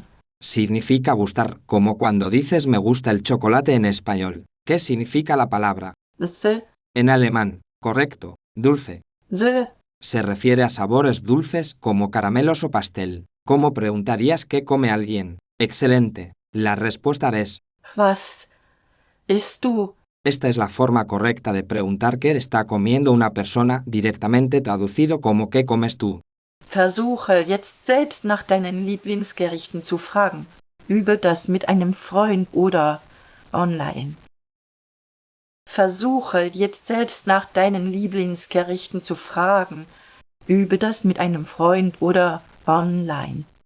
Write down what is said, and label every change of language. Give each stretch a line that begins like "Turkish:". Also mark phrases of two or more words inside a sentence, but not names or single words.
Spanish: Significa gustar, como cuando dices me gusta el chocolate en español. ¿Qué significa la palabra? Se. En alemán, correcto, dulce. Se. Se refiere a sabores dulces como caramelos o pastel. ¿Cómo preguntarías qué come alguien? Excelente. La respuesta es,
German: Was isst du?
Spanish: esta es la forma correcta de preguntar qué está comiendo una persona, directamente traducido como ¿qué comes tú?
German: Versuche jetzt selbst nach deinen Lieblingsgerichten zu fragen. Übe das mit einem Freund oder online. Versuche jetzt selbst nach deinen Lieblingsgerichten zu fragen. Übe das mit einem Freund oder online.